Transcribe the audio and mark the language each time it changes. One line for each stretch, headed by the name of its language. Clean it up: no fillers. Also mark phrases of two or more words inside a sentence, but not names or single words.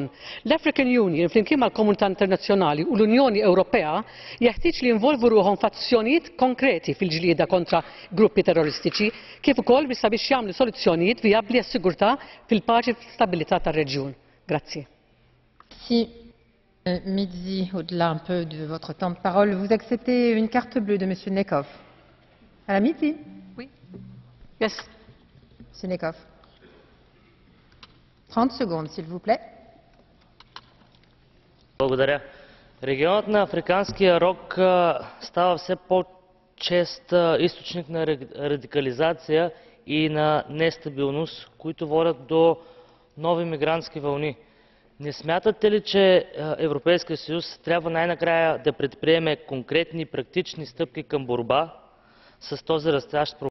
Maltese: L-African Union flimkien mal-Komunità Internazzjonali u l-Unjoni Ewropea jeħtieġ li jinvolvu ruħhom f'azzjonijiet konkreti fil-ġlieda kontra gruppi terroristiċi kif ukoll sabiex jagħmlu soluzzjonijiet vijabbli għas-sigurtà fil-paċi u fl-istabbilità tar-reġjun. Grazzi.
French: Mizzi, au-delà un peu de votre temps de parole, vous acceptez une carte bleue de Monsieur Nekov. Madame Mizzi? Oui. Yes. Monsieur Nekov. 30 secondes, s'il vous plaît.
Bulgarian: Благодаря. Регионът на Африканския рог става все по-чест източник на радикализация и на нестабилност, които водят до нови мигрантски вълни. Не смятате ли, че Европейския съюз трябва най-накрая да предприеме конкретни и практични стъпки към борба с този растящ проблем?